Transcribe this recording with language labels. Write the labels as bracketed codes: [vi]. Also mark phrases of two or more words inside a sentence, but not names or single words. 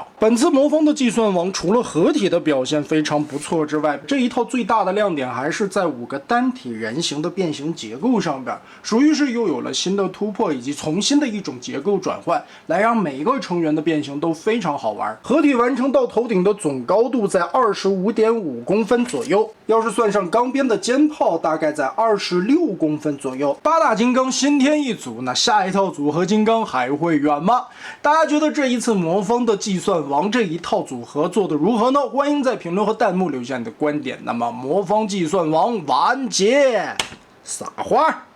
[zh] 本次魔方的计算王除了合体的表现非常不錯之外，这一套最大的亮点还是在5个单体人形的变形结構上边，属于是又有了新的突破以及从新的一种结構转换，来让每个成员的变形都非常好玩。合体完成到头顶的总高度在25.5公分左右，要是算上钢边的肩炮，大概在26公分左右。8大金刚新添一组，那下一套組合金刚還會遠嗎？大家覺得這一次魔方的計算王這一套組合做得如何呢？歡迎在評論和彈幕留下你的觀點。那麼魔方計算王完結，撒花。